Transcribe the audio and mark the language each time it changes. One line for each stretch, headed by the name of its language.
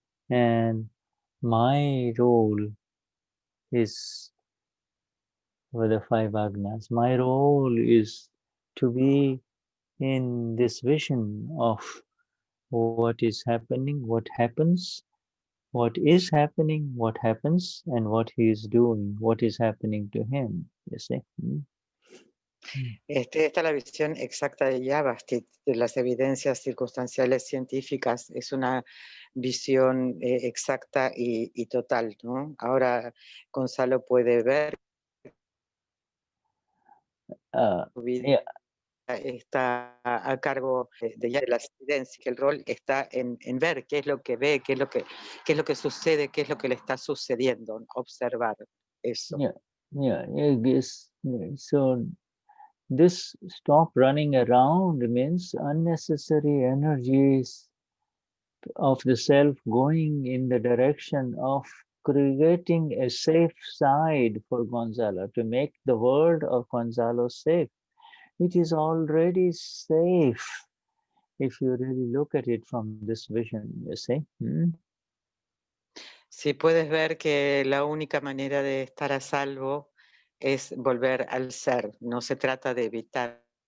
English: And my role is with the 5 agnas. My role is to be in this vision of what is happening, what happens, what is happening, what happens, and what he is doing, what is happening to him. You see?
Spanish: Esta es la visión exacta de Yavastit, de las evidencias circunstanciales científicas. Es una visión exacta y total, ¿no? Ahora Gonzalo puede ver su vida está a cargo de las evidencias, que el rol está en ver qué es lo que ve, qué es lo que sucede, qué es lo que le está sucediendo, observar eso.
English: Yes. So this stop running around means unnecessary energies of the self going in the direction of creating a safe side for Gonzalo, to make the world of Gonzalo safe. It is already safe if you really look at it from this vision, you see.
Spanish: Si puedes ver que la única manera de estar a salvo es volver al ser, no se trata de evitar.